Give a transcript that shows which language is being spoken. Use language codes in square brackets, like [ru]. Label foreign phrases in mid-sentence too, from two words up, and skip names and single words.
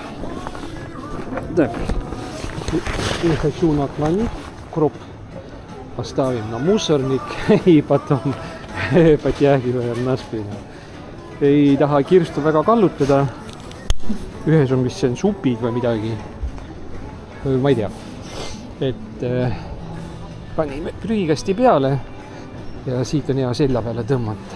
[ru] Так, не хочу наклонить кроп, поставим на мусорник и потом потягиваем на спину. [et] Ei taha kirstu väga kallutada. Ühes on vist see supid või midagi. Ma ei tea. Et panime prügikasti peale ja siit on hea selja peale tõmmata.